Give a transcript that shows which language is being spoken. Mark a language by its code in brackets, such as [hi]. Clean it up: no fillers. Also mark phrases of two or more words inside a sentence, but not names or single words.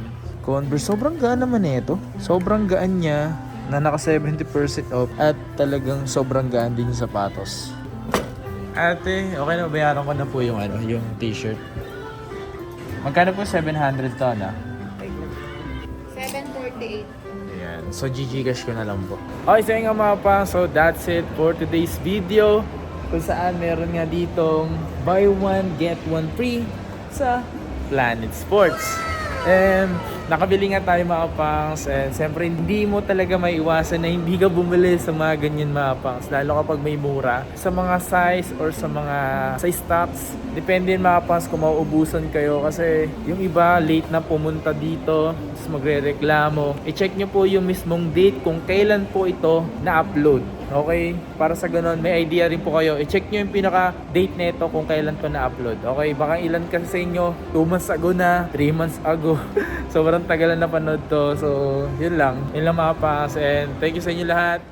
[tl] Converse, sobrang gaan naman ito. Sobrang gaan niya na naka 70% off at talagang sobrang gaan din yung sapatos. Ate, okay na, bayaran ko na po yung yung t-shirt. Magkano po 700 to na? 748. Ayan. So, Gcash ko na lang po. Okay, so nga mga pa. [en] So, that's it for today's video. [tl] Kung saan meron nga ditong [en] buy one, get one free [tl] sa Planet Sports. And nakabili nga tayo mga pangs, and siyempre hindi mo talaga maiwasan na hindi ka bumili sa mga ganyan mga pangs, lalo kapag may mura sa mga size or sa mga [en] size stocks. [tl] Depende mga pangs kung mauubusan kayo, kasi yung iba late na pumunta dito, tapos magre-reklamo. I-check nyo po yung mismong date kung kailan po ito na-upload. Okay? Para sa ganun, may idea rin po kayo. I-check nyo yung pinaka-date nito kung kailan to na-upload. Okay? Baka ilan kasi sa inyo, [en] 2 months ago [tl] na, [en] 3 months ago. [tl] Sobrang tagal na napanood to. So, yun lang. Yun lang mga pangs. And [en] thank you [tl] sa inyo lahat.